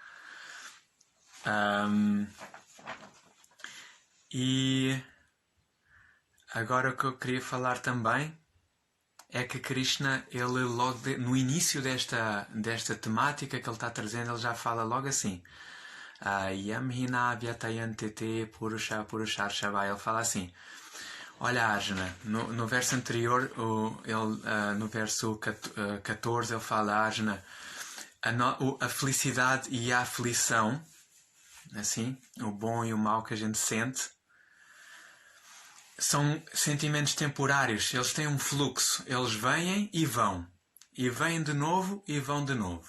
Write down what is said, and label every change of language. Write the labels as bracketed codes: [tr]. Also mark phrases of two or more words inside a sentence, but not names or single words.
[pt] E agora o que eu queria falar também é que Krishna, ele logo no início desta temática que ele está trazendo, ele já fala logo assim: [sa] यम् हिन व्यतयन्तेते पुरुष पुरुषश्रव. [pt] Ele fala assim: olha, Arjuna, no verso anterior, no verso 14, ele fala: Arjuna, a felicidade e a aflição, assim, o bom e o mau que a gente sente, são sentimentos temporários, eles têm um fluxo, eles vêm e vão, e vêm de novo e vão de novo.